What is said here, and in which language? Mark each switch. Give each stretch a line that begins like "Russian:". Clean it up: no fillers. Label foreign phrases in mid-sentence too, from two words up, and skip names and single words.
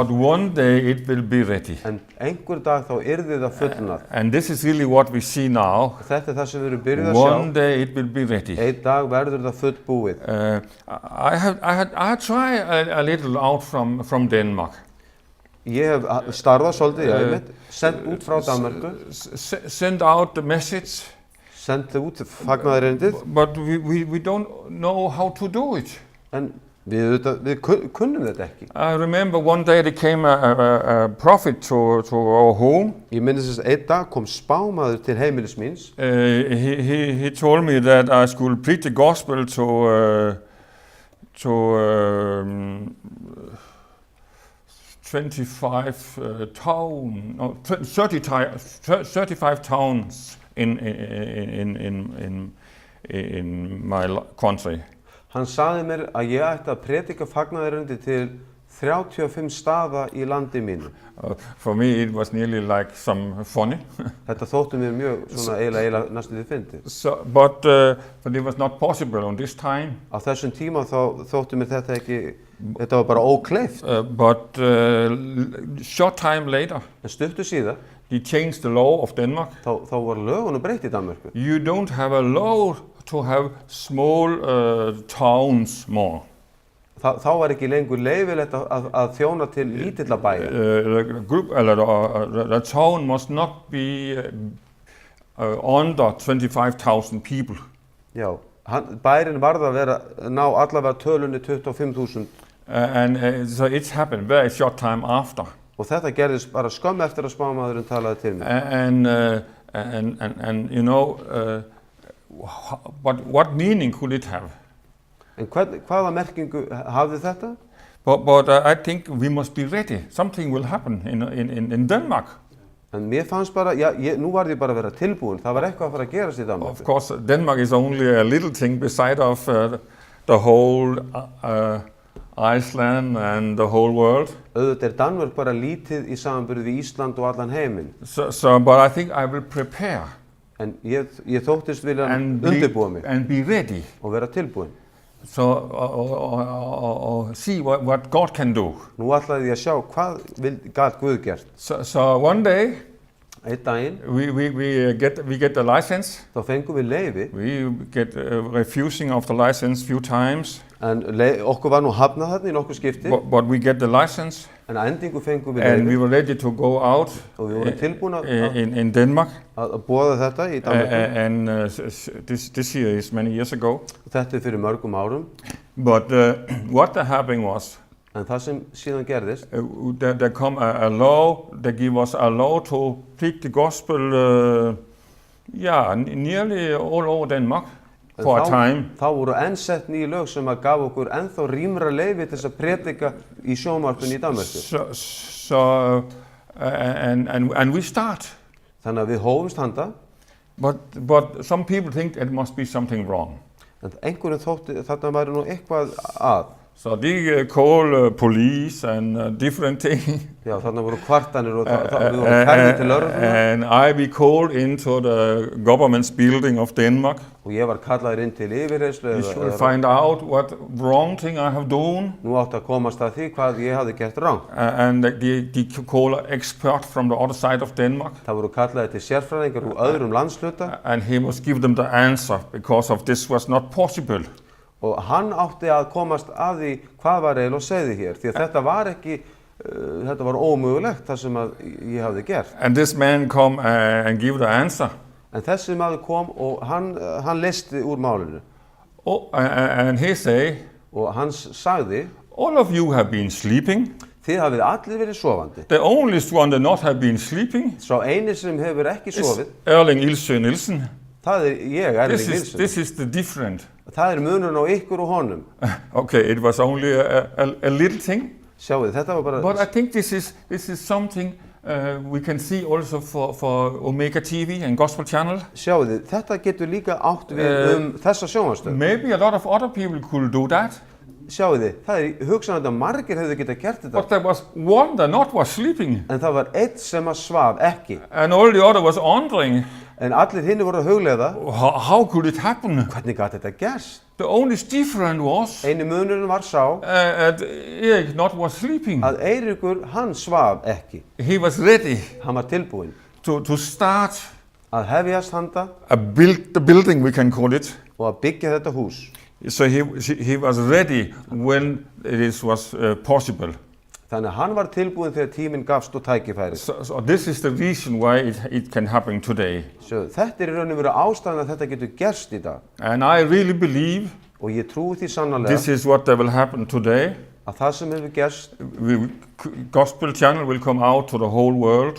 English: but one day it will be ready.
Icelandic: En einhver dag þá yrði það fullnægt.
English: And this is really what we see now.
Icelandic: Þetta er það sem við erum byrjuð að
English: One
Icelandic: sjá.
English: day it will be ready.
Icelandic: Einn dag verður það fullbúið.
English: I had tried a little out from Denmark.
Icelandic: Ég hef starfað svolítið, ég hef sendt út frá Danmarku,
English: Send out the message,
Icelandic: sendt út fagnaðarerindið,
English: but we don't know how to do it.
Icelandic: en við kunnum þetta ekki.
English: I remember one day there came a prophet to our home.
Icelandic: Ég minnist þess að einn dag kom spámaður til heimilis míns.
English: He told me that I should preach the gospel to 35 towns in my country.
Icelandic: Hann sagði mér að ég ætti að predika fagnaðarerindi til 35 staða í landi mínu.
English: For me it was nearly like some funny.
Icelandic: Þetta þótti mér mjög svona eiginlega næstum því fyndið.
English: But it was not possible on this time.
Icelandic: Á þessum tíma þá þótti mér þetta var bara ókleift.
English: But short time later,
Icelandic: En stuttu síðar,
English: they changed the law of Denmark.
Icelandic: þá var lögunum breytt í Danmörku.
English: You don't have a law to have small towns more.
Icelandic: Þá var ekki lengur leyfilegt að þjóna til lítilla bæja.
English: The town must not be under 25,000 people.
Icelandic: Já, bærin varð að ná allavega tölunni 25.000.
English: And so it happened very short time after.
Icelandic: Og þetta gerðist bara skömm eftir að spámaðurinn talaði til mér.
English: And you know, what meaning could it have?
Icelandic: En hvaða merkingu hafði þetta?
English: But I think we must be ready. Something will happen in Denmark.
Icelandic: En mér fannst bara, nú varð ég bara að vera tilbúin. Það var eitthvað að fara að gerast í Danmark.
English: Of course, Denmark is only a little thing beside of the whole Iceland and the whole world.
Icelandic: Auðvitað Danmörk bara lítið í samanburði við Ísland og allan heiminn.
English: But I think I will prepare.
Icelandic: En ég þóttist vilja undirbúa mig.
English: And be ready.
Icelandic: Og vera tilbúin.
English: So see what God can do.
Icelandic: Nú ætlaði ég að sjá hvað gat Guð gert.
English: So one day,
Icelandic: Einn daginn,
English: we get the license.
Icelandic: þá fengum við leyfi.
English: We get refusing of the license few times.
Icelandic: En okkur var nú hafnað þarna í nokkur skipti.
English: But we get the license.
Icelandic: En að endingu fengum við
English: And we
Icelandic: leyfi.
English: were ready to go out
Icelandic: Og við vorum tilbúin
English: in Denmark.
Icelandic: að boða þetta í Danmörku.
English: And this year is many years ago.
Icelandic: Þetta fyrir mörgum árum.
English: But what happened was,
Icelandic: En það sem síðan gerðist,
English: there come a law, they give us a law to preach the gospel, nearly all over Denmark for a time.
Icelandic: Þá voru ennsett nýju lög sem að gaf okkur ennþá rýmra leyfi til þess að predika í sjónvarpinu í Danmörku.
English: And we start.
Icelandic: Þannig að við hófumst handa.
English: But some people think it must be something wrong.
Icelandic: En einhverjum þótti þarna væri nú eitthvað að.
English: So they call police and different things.
Icelandic: Já, þarna voru kvartanir og við vorum kærðir til lögregluna.
English: And I be called into the government's building of Denmark.
Icelandic: Og ég var kallaður inn til yfirheyrslu.
English: You should find out what wrong thing I have done.
Icelandic: Nú átti að komast að því hvað ég hafði gert rangt.
English: And they call an expert from the other side of Denmark.
Icelandic: Það voru kallaðir til sérfræðingar úr öðrum landshluta.
English: And he must give them the answer because of this was not possible.
Icelandic: Og hann átti að komast að því hvað var eiginlega segði hér, því að þetta var ekki, þetta var ómögulegt það sem að ég hafði gert.
English: And this man come and give the answer.
Icelandic: En þessi maður kom og hann listi úr málinu.
English: Oh, and he say,
Icelandic: og hann sagði,
English: all of you have been sleeping.
Icelandic: Þið hafið allir verið sofandi.
English: The only one that not have been sleeping.
Icelandic: Sá eini sem hefur ekki sofið. Erling Ilse Nielsen. Það ég, Erling Nielsen.
English: This is the different.
Icelandic: Það munurinn á ykkur og honum.
English: Okay, it was only a little thing.
Icelandic: Sjáu, þetta var bara.
English: But I think this is something we can see also for Omega TV and Gospel Channel.
Icelandic: Sjáu, þetta getur líka átt við þessa sjónvarpsstöð.
English: Maybe a lot of other people could do that.
Icelandic: Sjáu, það hugsanlega að margir hefðu getað gert þetta.
English: But there was one that not was sleeping.
Icelandic: En það var einn sem að svaf ekki.
English: And all the other was wondering.
Icelandic: En allir hinni voru að hugleiða.
English: How could it happen?
Icelandic: Hvernig gat þetta gerst?
English: The only difference was.
Icelandic: Einu munurinn var sá.
English: Erik not was sleeping.
Icelandic: Að Eiríkur hann svaf ekki.
English: He was ready.
Icelandic: Hann var tilbúinn.
English: To start.
Icelandic: Að hefjast handa.
English: The building we can call it.
Icelandic: Og að byggja þetta hús.
English: So he was ready when this was possible.
Icelandic: Þannig að hann var tilbúinn þegar tíminn gafst og tækifæri.
English: So this is the reason why it can happen today.
Icelandic: So þetta í raun og veru ástæðan að þetta getur gerst í dag.
English: And I really believe.
Icelandic: Og ég trúi því sannarlega.
English: This is what will happen today.
Icelandic: Að það sem hefur gerst.
English: Gospel Channel will come out to the whole world.